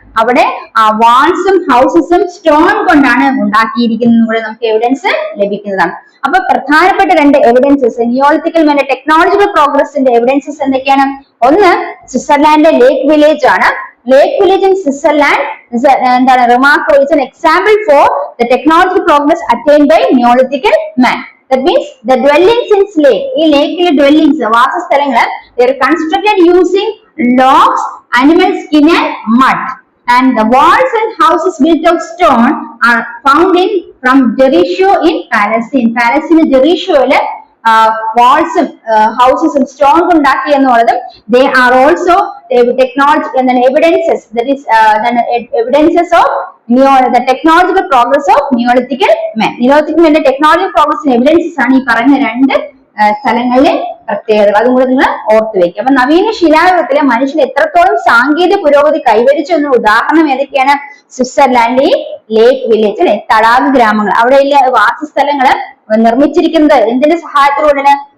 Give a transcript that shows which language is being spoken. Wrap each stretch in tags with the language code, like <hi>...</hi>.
<ml>അവിടെ വാൾസും ഹൗസസും സ്റ്റോൺ കൊണ്ടാണ് ഉണ്ടാക്കിയിരിക്കുന്നത് കൂടെ നമുക്ക് എവിഡൻസ് ലഭിക്കുന്നതാണ്. അപ്പൊ പ്രധാനപ്പെട്ട രണ്ട് എവിഡൻസസ് നിയോളിത്തിക്കൽ മാന്റെ ടെക്നോളജിക്കൽ പ്രോഗ്രസിന്റെ എവിഡൻസസ് എന്തൊക്കെയാണ്? ഒന്ന് സ്വിറ്റ്സർലാൻഡിലെ ലേക്ക് വില്ലേജ് ആണ്.</ml> <en>Lake village in Switzerland is</en> <ml>എന്താണ്</ml> <en>remarkable. It's an example for the technological progress attained by Neolithical man. That means the dwellings in lake,</en> <ml>ഈ ലേക്കിലെ</ml> <en>dwellings വാസസ്ഥലങ്ങൾ they are constructed using logs, animal skin and mud, and the walls and houses built of stone are found in from Jericho in Palestine. Palestine</en> <ml>ജെറീഷോയില് വാൾസും ഹൗസസും stone ഉണ്ടാക്കി എന്നുള്ളതും</ml> <en>they are also technology and then evidences, that is evidences of the technological progress of Neolithical man. Neolithic man technological progress evidences</en> <ml>ആണ് ഈ പറഞ്ഞ രണ്ട് സ്ഥലങ്ങളിലെ പ്രത്യേകത. അതും കൂടെ നിങ്ങൾ ഓർത്തു വെക്കുക. അപ്പൊ നവീന ശിലായുഗത്തിലെ മനുഷ്യൻ എത്രത്തോളം സാങ്കേതിക പുരോഗതി കൈവരിച്ചു എന്ന ഉദാഹരണം ഏതൊക്കെയാണ്? സ്വിറ്റ്സർലാൻഡ് ലേക്ക് വില്ലേജ് അല്ലെ, തടാക ഗ്രാമങ്ങൾ, അവിടെയുള്ള വാസസ്ഥലങ്ങള് നിർമ്മിച്ചിരിക്കുന്നത് എന്തിന്റെ സഹായത്തിലൂടെയാണ്?</ml>